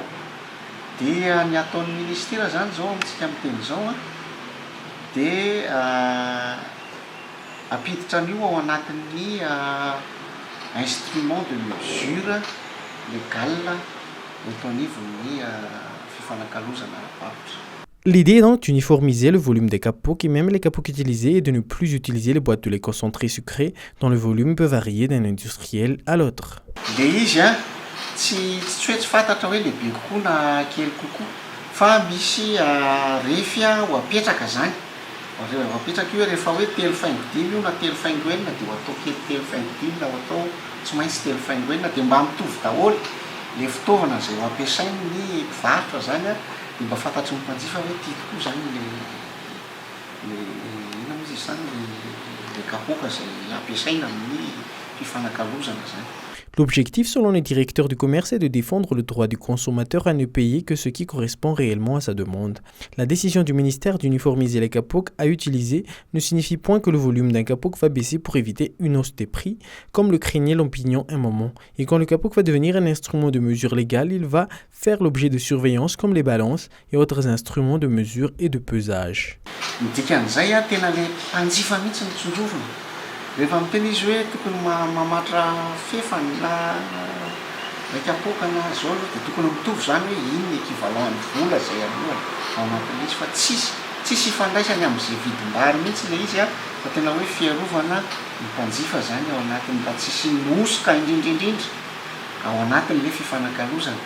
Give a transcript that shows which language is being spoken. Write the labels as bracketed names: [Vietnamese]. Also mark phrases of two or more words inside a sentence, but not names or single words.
[Malagasy] Dia ny ataon'ny ministera zany zao amintsika amin'ny teny zao dia apiditra an'io ao anatin'ny [French] instrument de mesure légal [Malagasy] eto anivon'ny fifanankalozana ara-barotra. [French] L'idée est donc d'uniformiser le volume des kapoks et même les kapoks utilisés et de ne plus utiliser les boîtes de lait concentré sucré dont le volume peut varier d'un industriel à l'autre. [Malagasy] Dia izy tsy hoe tsy fantatra hoe lehibe kokoa na kely kokoa fa misy refy ho apetraka zany. Apetraka io rehefa hoe telo faingo dimy io na telo faingo enina dia ho atao kely telo faingo dimy na ho atao tsy maintsy telo faingo enina dia mba mitovy daholo le fitaovana izay ho ampiasain'ny mpivarotra zany dia mba fantatry ny mpanjifa hoe tia tokoa zany ina moa izy zany le kapoka izay ampiasaina amin'ny fifanankalozana zany. [French] L'objectif, selon les directeurs du commerce, est de défendre le droit du consommateur à ne payer que ce qui correspond réellement à sa demande. La décision du ministère d'uniformiser les kapoks à utiliser ne signifie point que le volume d'un kapok va baisser pour éviter une hausse des prix, comme le craignait l'opinion un moment. Et quand le kapok va devenir un instrument de mesure légale, il va faire l'objet de surveillance comme les balances et autres instruments de mesure et de pesage. [Malagasy] Rehefa miteny izy hoe tokony mamatra fefany na kapoka na zao dia tokony mitovy zany hoe iny équivalent ny vola zay aloha ao anatin'izy fa tsisy ifandraisany amin'izay vidim-bary mihitsy ilay izy fa tena hoe fiarovana ny mpanjifa zany ao anatiny mba tsisy mosoka indrindraindrindra ao anatin'ilay fifanankalozana.